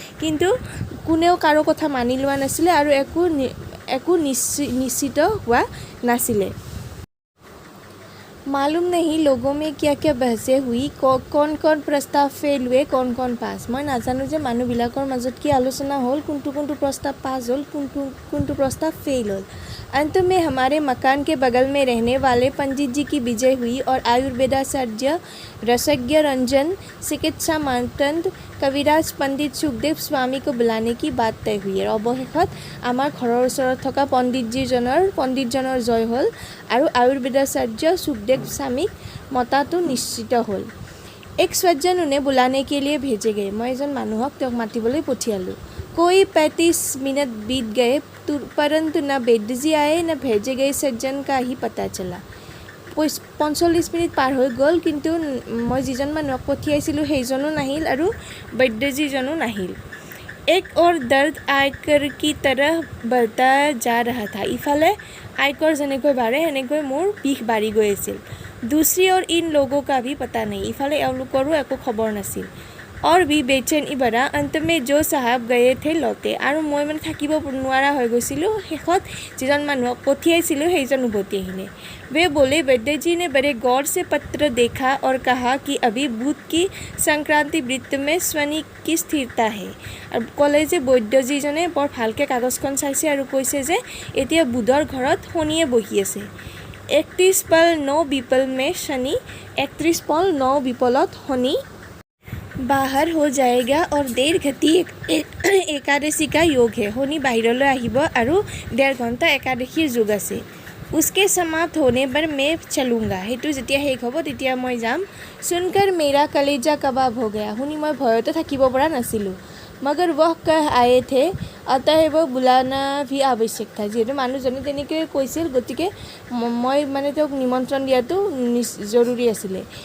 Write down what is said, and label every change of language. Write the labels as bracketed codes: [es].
[as] किंतु কোনেও কাৰো কথা মানি লোৱা নাছিলে আৰু একো নিশ্চিত হোৱা নাছিলে। [hi] मालूम नहीं लोगों में क्या क्या बहसें हुई, कौन कौन प्रस्ताव फेल हुए, कौन पास। [as] मैं नाजानो যে মানুহবিলাকৰ মাজত কি আলোচনা হ'ল, কোনটো प्रस्ताव पास হ'ল, কোনটো प्रस्ताव फेल হ'ল। [hi] अंत में हमारे मकान के बगल में रहने वाले पंडित जी की विजय हुई और आयुर्वेदाचार्य रसज्ञ रंजन चिकित्सा मानदंड कविराज पंडित सुखदेव स्वामी को बुलाने की बात तय हुई। [as] অৱশেষত আমাৰ ঘৰৰ ওচৰত থকা পণ্ডিতজনৰ জয় হ'ল আৰু आयुर्वेदाचार्य सुखदेव स्वामीक মতাটো নিশ্চিত হ'ল। [hi] एक सज्जन उन्हें बुलाने के लिए भेजे गए। [as] मैं एजन মানুহক তেওঁক মাতিবলৈ পঠিয়ালোঁ। [hi] कोई 35 मिनट बीत गए परंतु न वैद्य जी आए न भेजे गए सज्जन का ही पता चला। [as] 45 मिनिट পাৰ হৈ গ'ল, কিন্তু মই যিজন মানুহক পঠিয়াইছিলোঁ সেইজনো নাহিল আৰু বৈদ্যজীজনো নাহিল। [hi] एक और दर्द आयकर की तरह बढ़ता जा रहा था। [as] इफाले आयकर যেনেকৈ বাঢ়ে সেনেকৈ মোৰ বিষ বাঢ়ি গৈ আছিল। [hi] दूसरी ओर इन लोगों का भी पता नहीं। [as] इफाले এওঁলোকৰো একো খবৰ নাছিল। [hi] और भी बेचैनी बढ़ा। अंत में जो साहब गए थे लौटे। [as] আৰু মই মানে থাকিব নোৱাৰা হৈ গৈছিলোঁ। শেষত যিজন মানুহক পঠিয়াইছিলোঁ সেইজন উভতি আহিলে। [hi] वे बोले वैद्य जी ने बड़े गौर से पत्र देखा और कहा कि अभी बुध की संक्रांति वृत्त में शनि की स्थिरता है। [as] আৰু ক'লে যে বৈদ্যজীজনে বৰ ভালকৈ কাগজখন চাইছে আৰু কৈছে যে এতিয়া বুধৰ ঘৰত শনিয়ে বহি আছে। [hi] 31 पल 9 विपल में शनि, 31 पल 9 विपলত शनि बाहर हो जाएगा और देर घटी एकादशी का योग है। [as] শনি বাহিৰলৈ আহিব আৰু 1.5 ঘণ্টা একাদশীৰ যোগ আছে। [hi] उसके समाप्त होने पर मैं चलूँगा। [as] সেইটো যেতিয়া শেষ হ'ব তেতিয়া মই যাম। [hi] सुनकर मेरा कलेजा कबाब हो गया। [as] শুনি মই ভয়তে থাকিব পৰা নাছিলোঁ। [hi] मगर वह कह आए थे अतः वो बुलाना भी आवश्यक था। [as] যিহেতু মানুহজনে তেনেকৈ কৈছিল গতিকে মই মানে তেওঁক নিমন্ত্ৰণ দিয়াটো জৰুৰী আছিলে।